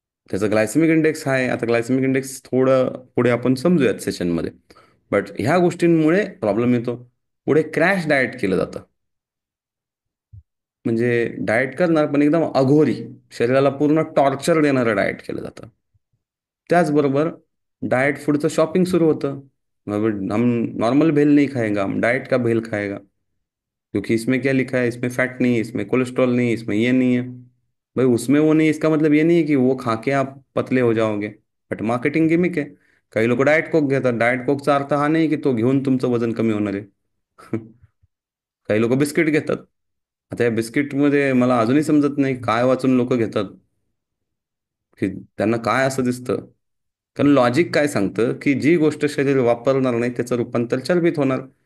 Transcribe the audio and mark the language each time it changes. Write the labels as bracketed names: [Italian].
[Marathi] त्याचा glycaemic index हाय. आता glycaemic index थोडं पुढे आपण समजूयात सेशनमध्ये. बट ह्या गोष्टींमुळे प्रॉब्लेम येतो. पुढे क्रॅश डाएट केलं जातं. म्हणजे डाएट करणार पण एकदम अघोरी, शरीराला पूर्ण टॉर्चर देणारं डाएट केलं जातं. त्याचबरोबर डाएट फूडचं शॉपिंग सुरू होतं. [Hindi] हम नॉर्मल भेल नहीं खाएगा, हम डाइट का भेल खाएगा, क्योंकि इसमें क्या लिखा है, इसमें फैट नहीं है, इसमें कोलेस्ट्रॉल नहीं है, इसमें ये नहीं है। भाई उसमें वो नहीं, इसका मतलब ये नहीं है कि वो खा के आप पतले हो जाओगे, बट मार्केटिंग गिमिक [Marathi] आहे. काही लोक डाएट कोक घेतात. डाएट कोकचा अर्थ हा नाही की तो घेऊन तुमचं वजन कमी होणार आहे. काही लोक बिस्किट घेतात. आता या बिस्किटमध्ये मला अजूनही समजत नाही काय वाचून लोक घेतात, की त्यांना काय असं दिसतं. कारण लॉजिक काय सांगतं की जी गोष्ट शरीर वापरणार नाही त्याचं रूपांतर चरबीत होणार.